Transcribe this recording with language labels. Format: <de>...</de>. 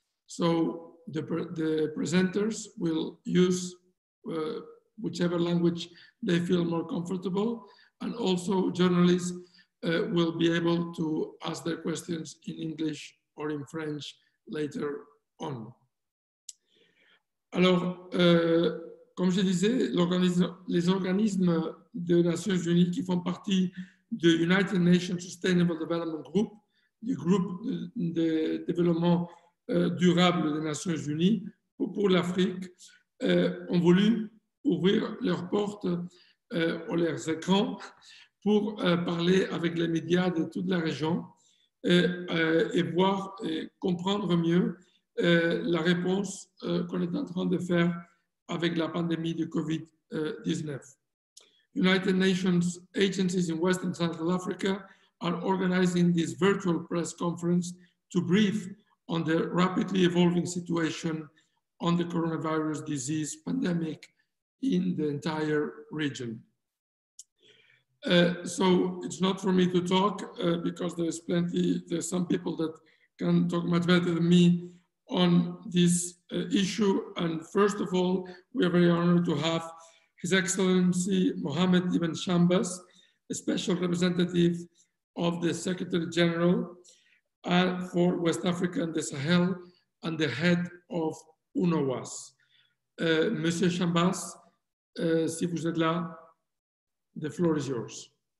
<en>So the presenters will use whichever language they feel more comfortable, and also journalists will be able to ask their questions in English or in French later on.</en> <fr>Alors, comme je disais, les organismes des Nations Unies qui font partie du United Nations Sustainable Development Group, du groupe de développement durable des Nations Unies pour l'Afrique, ont voulu ouvrir leurs portes ou leurs écrans pour parler avec les médias de toute la région et voir et comprendre mieux la réponse qu'on est en train de faire avec la pandémie de COVID-19.</fr> <en>United Nations agencies in West and Central Africa are organizing this virtual press conference to brief on the rapidly evolving situation on the coronavirus disease pandemic in the entire region. So it's not for me to talk because there's some people that can talk much better than me on this issue. And first of all, we are very honored to have His Excellency Mohamed Ibn Shambas, a special representative of the Secretary General for West Africa and the Sahel and the head of UNOWAS.</en> <fr>Monsieur Shambas, si vous êtes là,</fr> <en>the floor is yours.</en>